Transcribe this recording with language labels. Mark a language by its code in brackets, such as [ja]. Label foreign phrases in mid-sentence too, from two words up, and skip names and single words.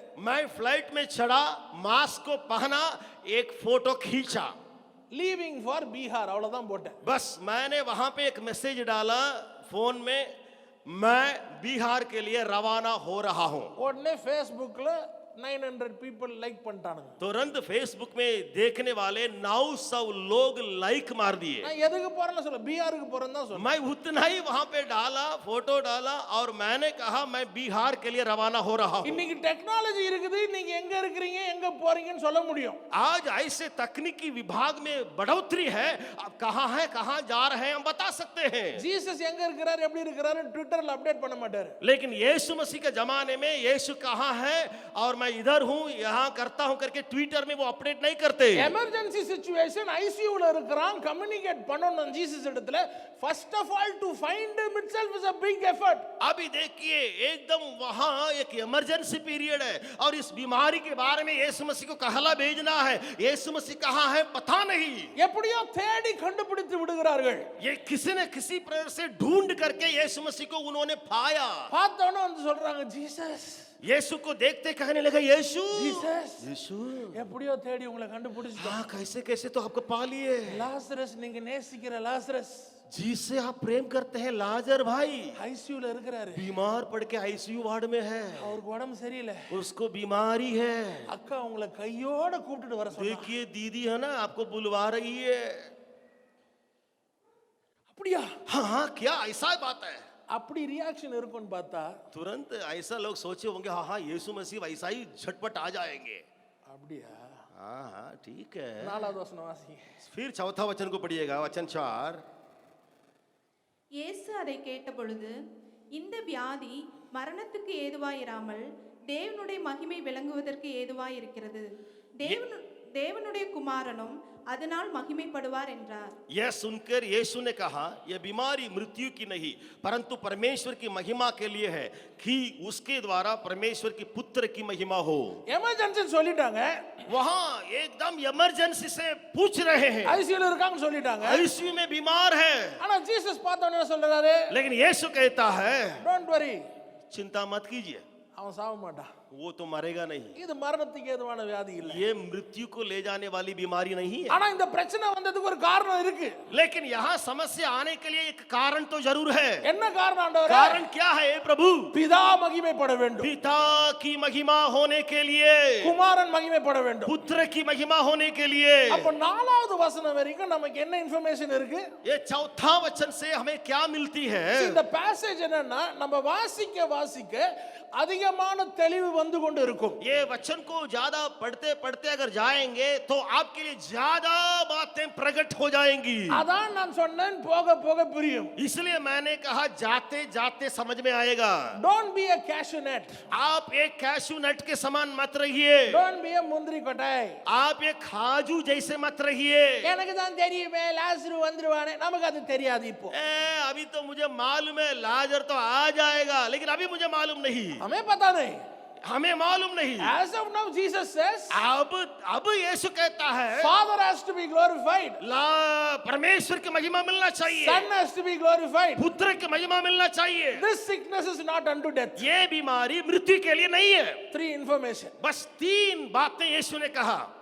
[hi] मैं फ्लाइट में चढ़ा, मास्क को पहना, एक फोटो खींचा, [en] leaving for Bihar [ta] அவ்வளவுதான் போட்டேன். [hi] बस मैंने वहां पे एक मैसेज डाला फोन में, मैं बिहार के लिए रवाना हो रहा हूं। [ta] உடனே ஃபேஸ்புக்ல 900 people லைக் பண்ணிட்டானுங்க. [hi] तुरंत फेसबुक में देखने वाले 900 लोग लाइक मार दिए। [ta] நான் எதுக்கு போறேன்னு சொல்ல, பீகாருக்கு போறேன்னு தான் சொல்ல. [hi] मैं उतना ही वहां पे डाला, फोटो डाला, और मैंने कहा मैं बिहार के लिए रवाना हो रहा हूं। [ta] இன்னைக்கு டெக்னாலஜி இருக்குது, நீங்க எங்க இருக்கிறீங்க எங்க போறீங்கன்னு சொல்ல முடியும். [hi] आज ऐसे तकनीकी विभाग में बढ़ोतरी है, आप कहां हैं, कहां जा रहे हैं, हम बता सकते हैं। [ta] ஜீசஸ் எங்க இருக்கிறாரு எப்படி இருக்கிறாரு ட்விட்டர்ல அப்டேட் பண்ண மாட்டாரு. [hi] लेकिन यीशु मसीह के जमाने में यीशु कहां है और मैं इधर हूं, यहां करता हूं करके ट्विटर में वो अपडेट नहीं करते। [en] emergency situation [ta] ஐசியூல இருக்கிறான், கம்யூனிகேட் பண்ணனும் ஜீசஸ் இடத்துல. [en] first of all to find him itself is a big effort. [hi] अभी देखिए एकदम वहां एक इमरजेंसी पीरियड है और इस बीमारी के बारे में यीशु मसीह को कहला भेजना है। यीशु मसीह कहां है पता नहीं, [ta] எப்படியோ தேடி கண்டுபிடித்து விடுகிறார்கள். [hi] ये किसी न किसी प्रकार से ढूंढ करके यीशु मसीह को उन्होंने पाया। [ta] பார்த்தவன வந்து சொல்றாங்க ஜீசஸ் [hi] यीशु को देखते कहने लगा, यीशु [ta] ஜீசஸ் [hi] यीशु [ta] எப்படியோ தேடி உங்களை கண்டுபிடிச்சிட்டோம். [hi] हाँ कैसे कैसे तो आपको पा लिए, [ta] லாசரஸ் நீங்க நேசிக்கிற லாசரஸ் [hi] जिससे आप प्रेम करते हैं, लाजर भाई [ta] ஐசியூல இருக்கிறாரு. [hi] बीमार पड़ के [en] ICU ward [hi] में है, [ta] அவருக்கு உடம்பு சரியில்லை. [hi] उसको बीमारी है। [ta] அக்கா உங்களை கையோட கூப்பிட்டுட்டு வர சொன்னா. [hi] देखिए दीदी है ना आपको बुलवा रही है। [ta] அப்படியா? [hi] हाँ हाँ क्या ऐसा बात है? [ta] அப்படி ரியாக்ஷன் இருக்கும்னு பார்த்தா [hi] तुरंत ऐसा लोग सोचे होंगे, हाँ हाँ यीशु मसीह वैसा ही झटपट आ जाएंगे। [ta] அப்படியா? [hi] हाँ हाँ ठीक है। [ta] நாலாவது வசனம் வாசிங்க. [hi] फिर चौथा वचन को पढ़िएगा, वचन 4। [ta] இயேசு அதை கேட்டபொழுது, இந்த வியாதி மரணத்துக்கு ஏதுவாயிராமல் தேவனுடைய மகிமை விளங்குவதற்கு ஏதுவாயிருக்கிறது, தேவனுடைய குமாரனும் அதனால் மகிமைப்படுவார் என்றார். [hi] यह सुनकर यीशु ने कहा, यह बीमारी मृत्यु की नहीं परंतु परमेश्वर की महिमा के लिए है, कि उसके द्वारा परमेश्वर की पुत्र की महिमा हो। [ta] எமர்ஜென்சி சொல்லிட்டாங்க, [hi] वहां एकदम इमरजेंसी से पूछ रहे हैं, [ta] ஐசியூல இருக்காங்கன்னு சொல்லிட்டாங்க. [hi] आईसीयू में बीमार है। [ta] ஆனா ஜீசஸ் பார்த்தவனே என்ன சொல்றாரு? [hi] लेकिन यीशु कहता है, [en] don't worry, [hi] चिंता मत कीजिए, [ta] அவன் சாவ மாட்டான். [hi] वो तो मरेगा नहीं। [ta] இது மரணத்துக்கு ஏதுவான வியாதி இல்ல. [hi] ये मृत्यु को ले जाने वाली बीमारी नहीं है। [ta] ஆனா இந்த பிரச்சனை வந்ததுக்கு ஒரு காரணம் இருக்கு. [hi] लेकिन यहाँ समस्या आने के लिए एक कारण तो जरूर है। [ta] என்ன காரணம் ஆண்டவரே? [hi] कारण क्या है प्रभु? [ta] பிதா மகிமைப்பட வேண்டும், [hi] पिता की महिमा होने के लिए, [ta] குமாரன் மகிமைப்பட வேண்டும், [hi] पुत्र की महिमा होने के लिए। [ta] அப்ப நாலாவது வசனம் வரைக்கும் நமக்கு என்ன இன்ஃபர்மேஷன் இருக்கு? [hi] ये चौथा वचन से हमें क्या मिलती है? [ta] இந்த பேசேஜ் என்னன்னா, நம்ம வாசிக்க அதிகமான தெளிவு வந்து கொண்டு இருக்கும். [hi] ये वचन को ज्यादा पढ़ते पढ़ते अगर जाएंगे तो आपके लिए ज्यादा बातें प्रकट हो जाएंगी। [ta] அதான் நான் சொன்னேன், போக போக புரியும். [hi] इसलिए मैंने कहा जाते जाते समझ में आएगा। [en] Don't be a cashew nut. [hi] आप एक [en] cashew nut [hi] के समान मत रहिए, [en] Don't be a [ta] முந்திரி கொட்டாய். [hi] आप एक खाजू जैसे मत रहिए। [ta] எனக்கு தான் தெரியுமே லாசரு வந்துருவானே, நமக்கு அது தெரியாது இப்போ. [hi] अभी तो मुझे मालूम है लाजर तो आ जाएगा, लेकिन अभी मुझे मालूम नहीं, हमें पता नहीं. हमें मालूम नहीं। [en] As of now Jesus says, [hi] अब यीशु कहता है, [en] Father has to be glorified, [hi] परमेश्वर की महिमा मिलना चाहिए, [en] Son has to be glorified. [hi] पुत्र की महिमा मिलना चाहिए। [en] This sickness is not unto death. [hi] ये बीमारी मृत्यु के लिए नहीं है। [en] 3 information. [hi] बस 3 बातें यीशु ने कहा।